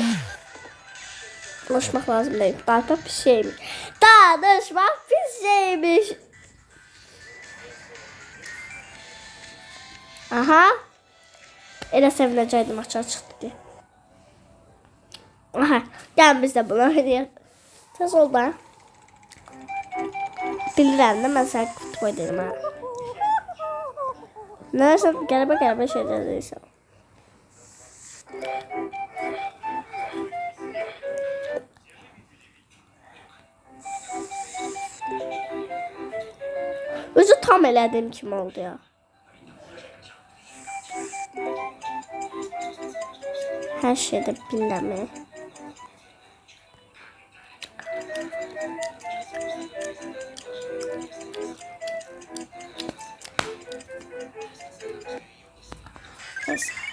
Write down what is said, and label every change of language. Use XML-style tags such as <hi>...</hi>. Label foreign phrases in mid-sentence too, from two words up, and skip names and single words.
<tr>Konuşmak lazım değil. Danışmak bir şeymiş. Danışmak bir şeymiş. Aha.</tr> <az>Elə sevinəcəkdim açığa çıxdı diye. Aha.</az> <tr>Gel biz de bunu oynayalım.</tr> <az>Tez ol da. Bilirəm də mən sənə kutu oynayırım ha. Neyse qəribə şeylər deyirsən. Özü tam elədiyim kimi oldu ya.</az> <tr>Her şeyde bilmem.</tr> <az>Neyse.</az>